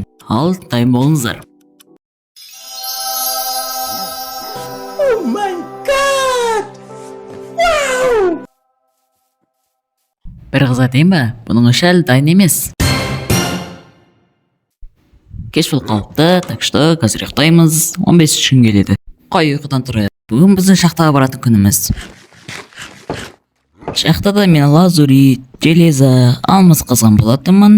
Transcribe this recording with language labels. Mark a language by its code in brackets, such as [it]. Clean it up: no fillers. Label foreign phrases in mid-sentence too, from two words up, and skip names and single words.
[kk] Ал, дайын болыңыздар. [en] Oh my god! Wow! [kk] Бір қыз айтайын ба, бұның үші әлі дайын емес. Кеш бол қалыпты, [ru] так что [kk] қазір ұйықтаймыз. 15 күн келеді. Қой ұйқыдан тұрайық. Бүгін біздің шахтаға баратын күніміз. Шахтада мен лазурит, железо, алмаз қазған болатынмын.